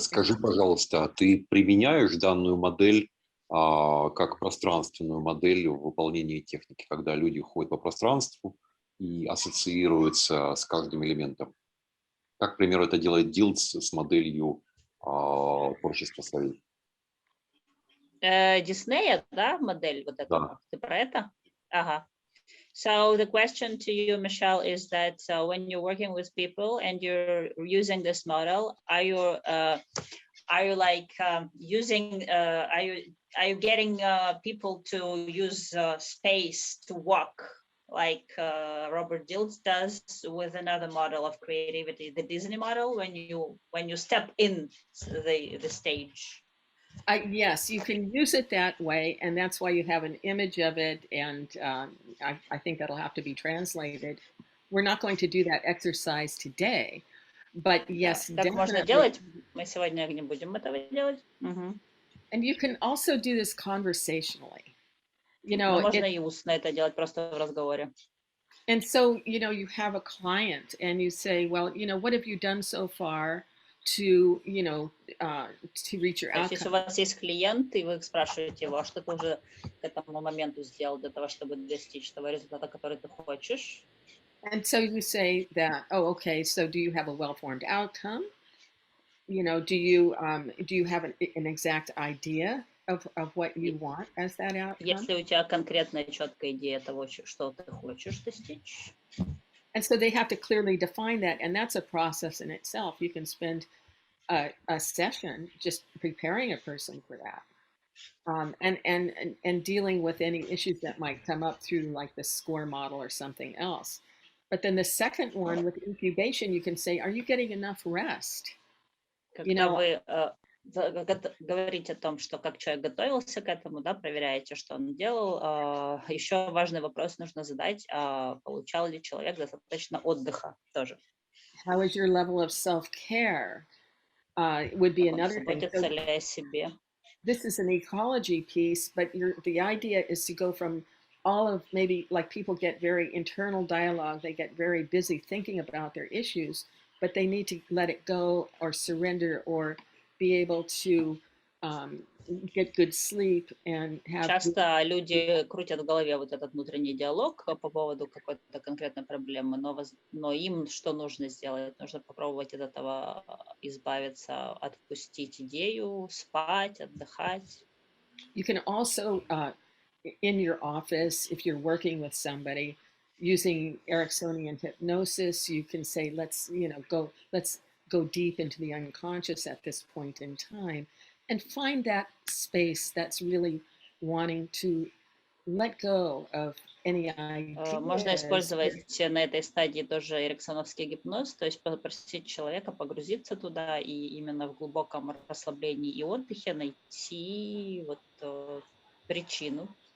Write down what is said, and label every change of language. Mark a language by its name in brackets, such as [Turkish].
[Russian] Скажи, пожалуйста, ты применяешь данную модель как пространственную модель в выполнении техники, когда люди ходят по пространству и ассоциируются с каждым элементом? Как, к примеру, это делает Дилдс с моделью творчества своей? Диснея, да, модель вот эта? Да. Ты про это? Ага. [English] So the question to you, Michelle, is that when you're working with people and you're using this model, are you like using? Are you getting people to use space to walk like Robert Dilts does with another model of creativity, the Disney model, when you step in the stage. Yes, you can use it that way, and that's why you have an image of it, and I think that'll have to be translated. We're not going to do that exercise today, but [Russian] Да, [English] yes, [Russian] так можно делать. Мы сегодня не будем этого делать. Мгм. [English] And you can also do this conversationally. You [Russian] Но [English] know, [Russian] можно и устно это делать просто в разговоре. [English] and so, you have a client and you say, well, what have you done so far to, to reach your [Russian] То есть, если у [English] outcome? [Russian] вас есть клиент, и вы спрашиваете его, а что ты уже к этому моменту сделал для того, чтобы достичь того результата, который ты хочешь? [English] And so you say that, oh, okay, so do you have a well-formed outcome? Do you have an exact idea of what you want as that outcome? [Russian] Если у тебя конкретная четкая идея того, что ты хочешь достичь. [English] And so they have to clearly define that, and that's a process in itself. You can spend a session just preparing a person for that, and dealing with any issues that might come up through like the SCORE model or something else. But then the second one with incubation, you can say, are you getting enough rest? [Russian] Когда вы говорите о том, что как человек готовился к этому, да, проверяете, что он делал, еще важный вопрос нужно задать, получал ли человек достаточно отдыха тоже. [English] How is your level of self-care? Would be another thing. [Russian] Заботится ли о себе? [English] This is an ecology piece, but the idea is to go from all of maybe like people get very internal dialogue, they get very busy thinking about their issues, but they need to let it go or surrender or be able to get good sleep and have. [Russian] Часто люди крутят в голове вот этот внутренний диалог по поводу какой-то конкретной проблемы, но им что нужно сделать? Нужно попробовать от этого избавиться, отпустить идею, спать, отдыхать. [English] You can also, in your office, if you're working with somebody, using Ericksonian hypnosis, you can say, let's go deep into the unconscious at this point in time, and find that space that's really wanting to let go of any ideas. [Russian] Можно использовать на этой стадии тоже эриксоновский гипноз, то есть попросить человека погрузиться туда и именно в глубоком расслаблении и отдыхе найти вот причину.